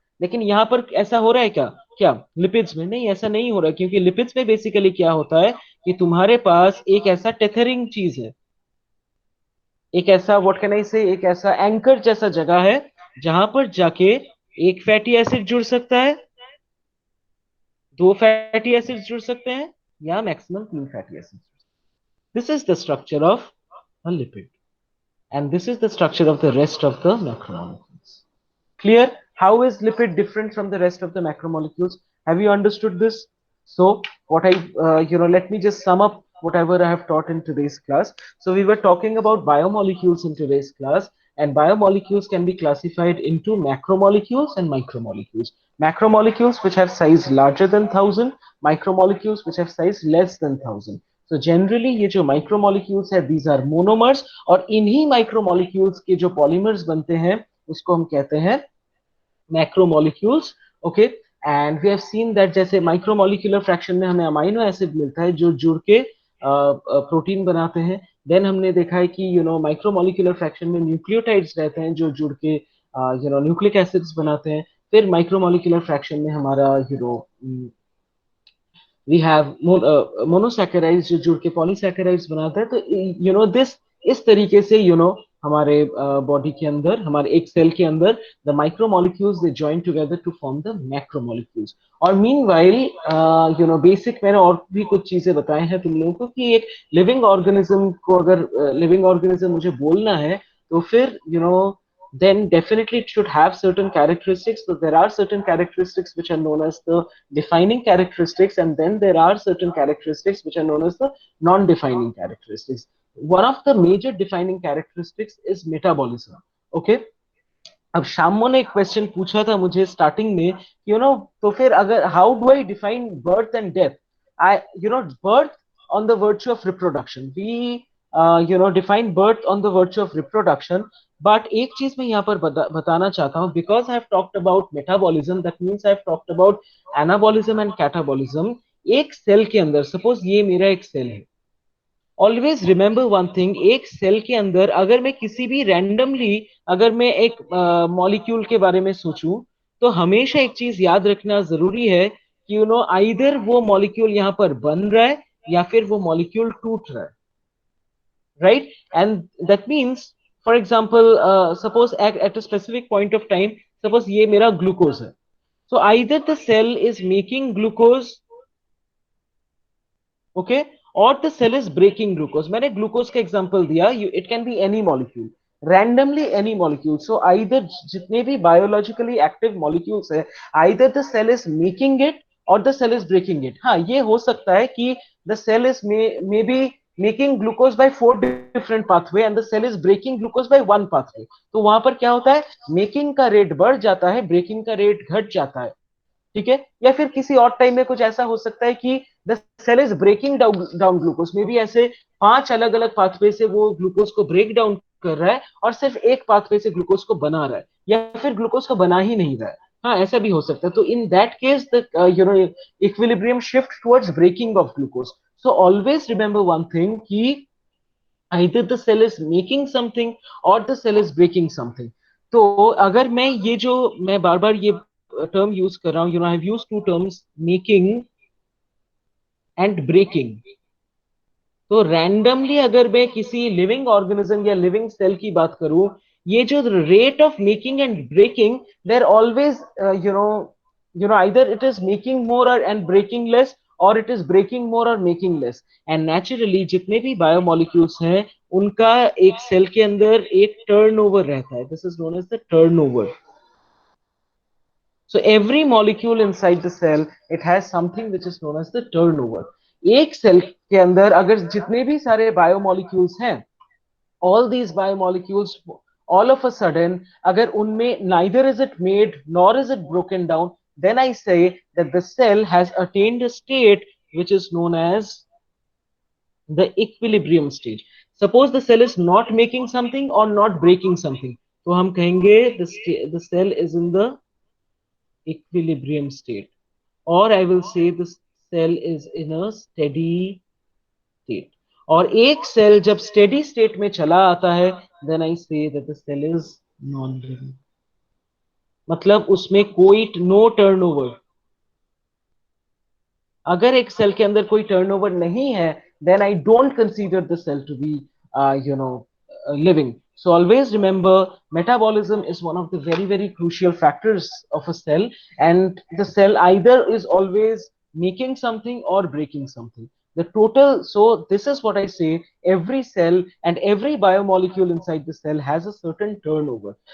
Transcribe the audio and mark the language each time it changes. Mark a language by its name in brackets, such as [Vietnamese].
[Hindi] लेकिन यहाँ पर ऐसा हो रहा है क्या? क्या लिपिड्स में? नहीं, ऐसा नहीं हो रहा, क्योंकि लिपिड्स में बेसिकली क्या होता है कि तुम्हारे पास एक ऐसा टेथरिंग चीज है, एक ऐसा, [English] what can I say, [Hindi] एक ऐसा एंकर जैसा जगह है जहां पर जाके एक फैटी एसिड जुड़ सकता है, दो फैटी एसिड्स जुड़ सकते हैं, या मैक्सिमम तीन fatty acids. [English] This is the structure of a lipid, and this is the structure of the rest of the macromolecules. Clear? How is lipid different from the rest of the macromolecules? Have you understood this? So what I let me just sum up whatever I have taught in today's class. So we were talking about biomolecules in today's class, and biomolecules can be classified into macromolecules and micromolecules. Macromolecules which have size larger than 1000, micromolecules which have size less than 1000. [Hindi] तो generally ये जो micromolecules है, [English] these are monomers, [Hindi] और इन्हीं micromolecules के जो polymers बनते हैं उसको हम कहते हैं macromolecules. Okay. [English] and we have seen that [Hindi] जैसे माइक्रोमोलिकुलर फ्रैक्शन में हमें अमाइनो एसिड मिलता है जो जुड़ के प्रोटीन बनाते हैं. देन हमने देखा है कि माइक्रोमोलिकुलर फ्रैक्शन में न्यूक्लियोटाइड्स रहते हैं जो जुड़ के न्यूक्लिक एसिड्स बनाते हैं. फिर माइक्रोमोलिकुलर फ्रैक्शन में हमारा [English] we have [Hindi] मोनोसैकेराइड्स जो जुड़ के पॉलीसैकेराइड्स बनाते हैं. तो दिस, इस तरीके से हमारे बॉडी के अंदर, हमारे एक सेल के अंदर, [English] The micromolecules they join together to form the macromolecules. [Hindi] और मीनवाइल बेसिक मैंने और भी कुछ चीजें बताए हैं तुम लोगों को कि एक लिविंग ऑर्गेनिज्म को, अगर लिविंग ऑर्गेनिज्म मुझे बोलना है तो फिर [English] then definitely it should have certain characteristics. So there are certain characteristics which are known as the defining characteristics, and then there are certain characteristics which are known as the non-defining characteristics. One of the major defining characteristics is metabolism. Okay, [Hindi] अब शामो ने एक question पूछा था मुझे starting में, तो फिर अगर [English] How do I define birth and death, I birth on the virtue of reproduction, we define birth on the virtue of reproduction. But [Hindi] एक चीज मैं यहाँ पर बताना चाहता हूँ, [English] because I have talked about metabolism, that means I have talked about anabolism and catabolism. [Hindi] एक cell के अंदर सपोज ये मेरा एक सेल है, [English] always remember one thing, [Hindi] एक सेल के अंदर अगर मैं किसी भी रैंडमली अगर मैं एक मॉलिक्यूल के बारे में सोचूं, तो हमेशा एक चीज याद रखना जरूरी है कि आइदर वो मॉलिक्यूल यहाँ पर बन रहा है या फिर वो मॉलिक्यूल टूट रहा है, right? [English] and that means for example suppose at a specific point of time, suppose [Hindi] ये मेरा ग्लूकोज है, [English] so either the cell is making glucose, okay, or the cell is breaking glucose. [Hindi] मैंने ग्लूकोज का example दिया, [English] it can be any molecule, randomly any molecule. So either [Hindi] जितने भी [English] biologically active molecules है, either the cell is making it or the cell is breaking it. [Hindi] हाँ, ये हो सकता है कि [English] the cell is maybe making glucose by 4 different pathway and the cell is breaking glucose by 1 pathway. [Hindi] तो वहां पर क्या होता है, मेकिंग का रेट बढ़ जाता है, ब्रेकिंग का रेट घट जाता है, ठीक है? या फिर किसी और टाइम में कुछ ऐसा हो सकता है कि [English] the cell is breaking down glucose, may be [Hindi] ऐसे 5 अलग अलग पाथवे से वो ग्लूकोज को ब्रेक डाउन कर रहा है और सिर्फ एक पाथवे से ग्लूकोज को बना रहा है, या फिर ग्लूकोज को बना ही नहीं रहा है। हाँ, ऐसा भी हो सकता है। [English] तो in that case the equilibrium shift towards breaking off glucose. So always remember one thing कि either the cell is making something or the cell is breaking something. [Hindi] तो अगर मैं बार बार ये टर्म यूज कर रहा हूँ, [English] I have used two terms, making and breaking. [Hindi] तो randomly अगर मैं किसी लिविंग ऑर्गेनिज्म या लिविंग सेल की बात करूं, [English] ये जो rate of making and breaking, there always either it is making more and breaking less, or it is breaking more or making less. And naturally [Hindi] जितने भी बायोमोलिक्यूल्स हैं, उनका एक सेल के अंदर एक टर्नओवर रहता है, [English] This is known as the turnover. So every molecule inside the cell, it has something which is known as the turnover. एक cell के अंदर अगर जितने भी सारे biomolecules हैं, all these biomolecules, all of a sudden, [Hindi] agar unme [English] neither is it made nor is it broken down, then I say that the cell has attained a state which is known as the equilibrium stage. Suppose the cell is not making something or not breaking something, [Hindi] तो हम कहेंगे [English] the cell is in the equilibrium state, or I will say the cell is in a steady state. [Hindi] और एक cell जब steady state में चला आता है, [English] then I say that the cell is non living, [Hindi] मतलब उसमें कोई नो टर्नओवर। अगर एक सेल के अंदर कोई टर्नओवर नहीं है, [English] Then I don't consider the cell to be living. So always remember, metabolism is one of the very, very crucial factors of a cell, and the cell either is always making something or breaking something. The total, so this is what I say, every cell and every biomolecule inside the cell has a certain turnover.